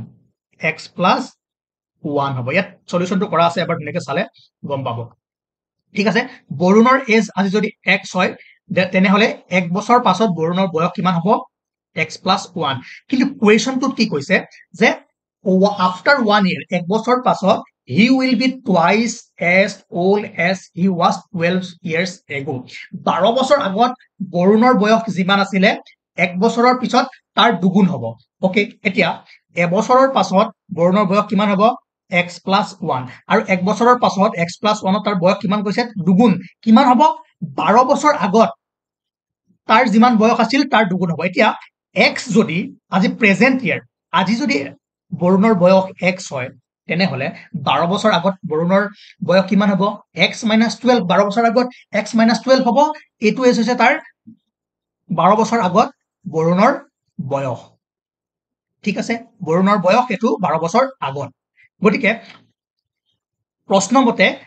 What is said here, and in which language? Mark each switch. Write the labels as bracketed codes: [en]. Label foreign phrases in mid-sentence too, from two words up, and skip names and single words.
[as] 1 হ'ব ইয়াত সলিউশনটো কৰা আছে এবাৰ ধুনীয়াকৈ চালে গম পাব ঠিক আছে বৰুণৰ এজ আজি যদি x হয় তেনেহলে এক বছৰ পাছত বৰুণৰ বয়স কিমান হ'ব x + 1 কিন্তু কোৱেশ্চনটোত কি কৈছে যে after 1 year এক বছৰ পাছত [en] he will be twice as old as he was 12 years ago [as] 12 বছৰ আগত বৰুণৰ বয়স যিমান আছিল এক বছৰৰ পিছত তাৰ দুগুণ হ'ব ওকে এতিয়া এবছৰৰ পাছত বৰুণৰ বয়স কিমান হ'ব x + 1 আৰু এক বছৰৰ পাছত x + 1 তাৰ বয়স কিমান কৈছে দুগুণ কিমান হ'ব 12 বছৰ আগত তাৰ যিমান বয়স আছিল তাৰ দুগুণ হ'ব এতিয়া x যদি আজি প্ৰেজেন্ট ইয়াৰ আজি যদি বৰুণৰ বয়স x হয় তেনেহলে 12 বছৰ আগত বৰুণৰ বয়স কিমান হ'ব x - 12 12 বছৰ আগত x - 12 হ'ব এটো এজ হৈছে তাৰ 12 বছৰ আগত বৰুণৰ বয়স ঠিক আছে বৰুণৰ বয়স এটো 12 বছৰ আগত গতিকে প্ৰশ্ন মতে